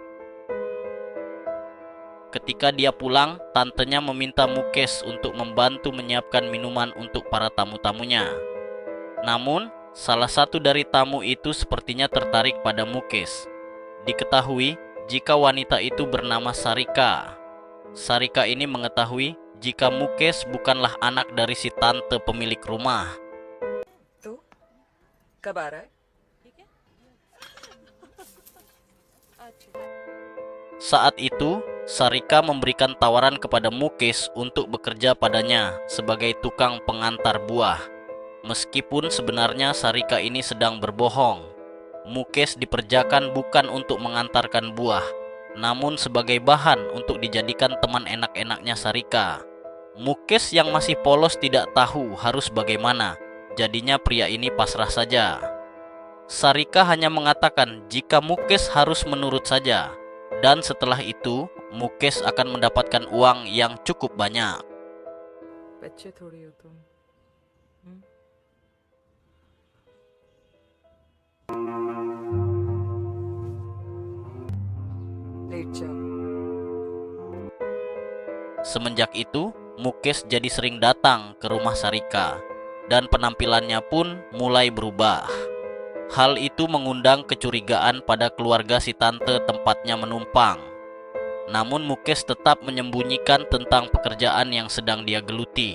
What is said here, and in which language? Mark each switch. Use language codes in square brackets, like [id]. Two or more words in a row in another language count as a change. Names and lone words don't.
[id] Ketika dia pulang, tantenya meminta Mukes untuk membantu menyiapkan minuman untuk para tamu-tamunya. Namun, salah satu dari tamu itu sepertinya tertarik pada Mukes. Diketahui jika wanita itu bernama Sarika. Sarika ini mengetahui jika Mukes bukanlah anak dari si tante pemilik rumah. [hi] तो कब आ रहा है? [id] Saat itu, Sarika memberikan tawaran kepada Mukes untuk bekerja padanya sebagai tukang pengantar buah. Meskipun sebenarnya Sarika ini sedang berbohong. Mukes diperjakan bukan untuk mengantarkan buah, namun sebagai bahan untuk dijadikan teman enak-enaknya Sarika. Mukes yang masih polos tidak tahu harus bagaimana, jadinya pria ini pasrah saja. Sarika hanya mengatakan jika Mukes harus menurut saja, dan setelah itu Mukes akan mendapatkan uang yang cukup banyak. [hi] बच्चे थोड़ी हो तुम। हम्म? लेट जाओ। [id] Semenjak itu, Mukes jadi sering datang ke rumah Sarika, dan penampilannya pun mulai berubah. Hal itu mengundang kecurigaan pada keluarga si tante tempatnya menumpang. Namun Mukes tetap menyembunyikan tentang pekerjaan yang sedang dia geluti.